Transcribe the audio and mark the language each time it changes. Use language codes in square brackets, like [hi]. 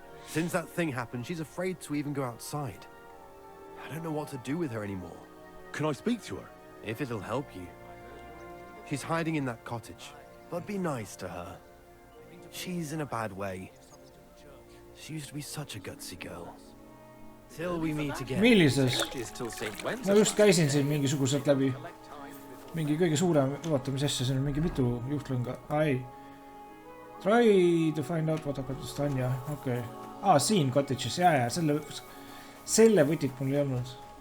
[en] Since that thing happened, she's afraid to even go outside. I don't know what to do with her anymore. Can I speak to her? If it'll help you. She's hiding in that cottage, but be nice to her. She's in a bad way. She used to be such a gutsy girl. Till we meet again. [et] Millises? Ma just käisin siin mingisuguselt läbi. Mingi kõige suurem, vaata mis asja, siin on mingi mitu juhtlõnga. Ai. [en] Try to find out what happened to Stanya. [et] Okei. Siin cottages. Jaa, selle võtit mul ei olnud.